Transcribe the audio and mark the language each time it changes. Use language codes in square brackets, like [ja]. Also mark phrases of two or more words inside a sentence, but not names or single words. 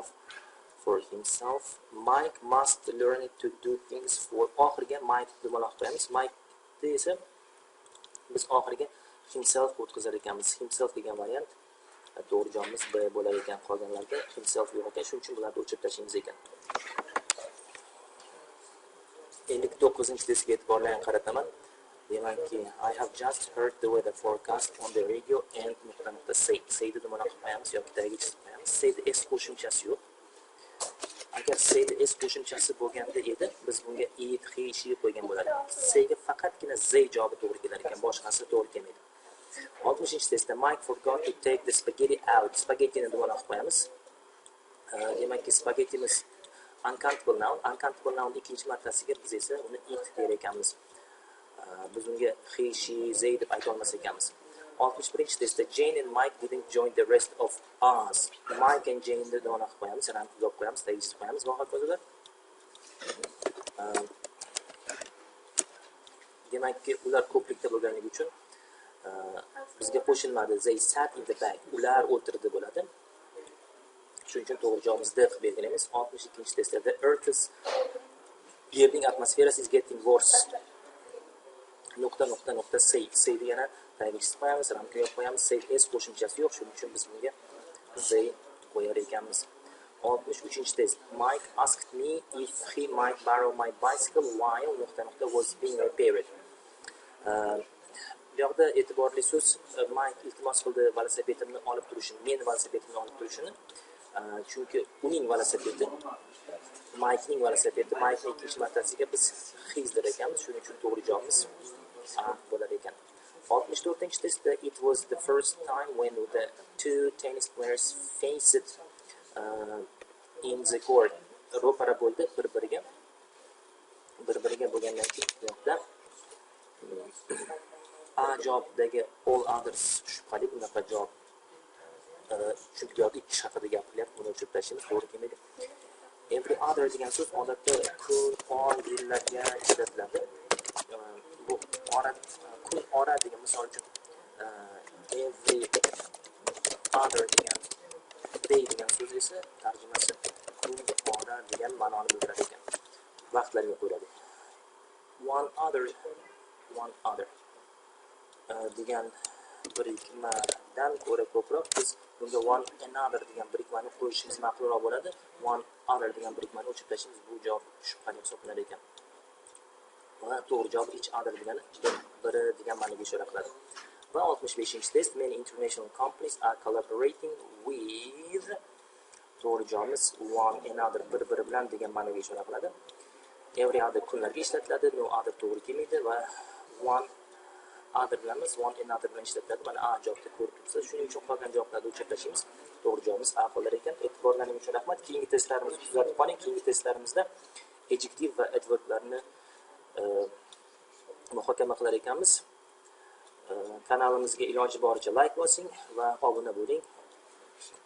[en] For himself. Mike must learn to do things for. [uz] Oxiriga Mike dumaloq qo'yamiz. Mike esa biz oxiriga himself o'tkazar ekanmiz. Himself degan variant to'g'ri javobimiz B bo'lar ekan. Qolganlarda himself yo'q ekan. Shuning uchun bularni o'chirib tashlaymiz ekan. 59-testga e'tiborlarni qarataman. Demakki, [en] I have just heard the weather forecast on the radio and say. [uz] Sayni dumaloq qo'yamiz yoki tagiga chizib qo'yamiz. Sayni s qo'shimchasi yo'q. Agar sayni s qo'shimchasi bo'lganda edi, biz bunga it, he, she qo'ygan bo'lardik. Sayga faqatgina z javobi to'g'ri kelar ekan, boshqasi to'g'ri kelmaydi. [en] 60-testda Mike forgot to take the spaghetti out. [uz] Spaghettini dumaloq qo'yamiz. Demakki, spaghettimiz [en] uncountable noun. Uncountable noun [uz] ikkinchi martasiga biz esa uni it der ekanmiz. Biz unga he, she, they deb ayta olmas ekanmiz. [en] 61-testda Jane and Mike didn't join the rest of us. [uz] Mike and Jane ni dumaloq qo'yamiz, ramz uzoq qo'yamiz, tagiga qo'yamiz. Va hokazolar. Demakki, ular ko'plikda bo'lganligi uchun bizga qo'shilmadi. [en] They sat in the back. [uz] Ular o'tirdi bo'ladi. Shuning uchun to'g'ri javobimiz D qilib belgilaymiz. [en] 62-testda the earth's [uz] yerning atmosferasi [en] is getting worse. [uz] Say degani tagiga qo'yamiz, ramga qo'yamiz. Say s qo'shimchasi yo'q, shuning uchun biz bunga Z qo'yar ekanmiz. 63-test. [en] Mike asked me if he might borrow my bicycle while was being repaired. [uz] Bu yoqda e'tiborli so'z Mike iltimos qildi velosipedimni olib turishini, men velosipedimni olib turishini. Chunki uning velosipedi, Mike'ning velosipedi, Mike'ning ikkinchi martasiga biz his der ekanmiz. Shuning uchun to'g'ri javobimiz A bo'lar ekan. [en] 64-testda it was the first time when the two tennis players faced in the court. [uz] Ro'para bo'ldi bir-biriga. Bir-biriga bo'lgandan keyin bu yoqda A javobdagi [en] all others [uz] shubhali bunaqa javob. Chunki bu yoqda ikki kishi haqida gapirilyapti, buni o'chirib tashlaymiz, to'g'ri kelmaydi. [en] Every other [uz] degan so'z odatda kun, on, yillarga ishlatiladi. Bu kun ora degan misol uchun [en] every other [uz] degan day degan so'z esa tarjimasi kun ora degan ma'noni bildiradi ekan. Vaqtlarga qo'yiladi. [en] One other [uz] degan birikmadan ko'ra ko'proq biz bunga [en] one another [uz] degan birikmani qo'yishimiz ma'qulroq bo'ladi. [en] One other [uz] degan birikmani o'chirib tashlaymiz. Bu javob shubhali hisoblanar ekan. Va to'g'ri javob [en] each other [uz] degani biri degan ma'noga ishora qiladi. [en] Va 65-test many international companies are collaborating with. [uz] To'g'ri javobimiz [en] one another [uz] bir-biri bilan degan ma'noga ishora qiladi. [en] Every other [uz] kunlarga ishlatiladi, [en] no other [uz] to'g'ri kelmaydi va [en] one other [uz] bilanmiz, [en] one another [uz] bilan ishlatiladi. Mana A javobda ko'rib turibsiz. Shuning uchun qolgan javoblarni o'chirib tashlaymiz. To'g'ri javobimiz A bo'lar ekan. E'tiborlaringiz uchun rahmat. Keyingi testlarimizni kuzatib qoling. Keyingi testlarimizda adjective va adverblarni muhokama qilar ekanmiz. Kanalimizga iloji boricha like bosing va obuna bo'ling.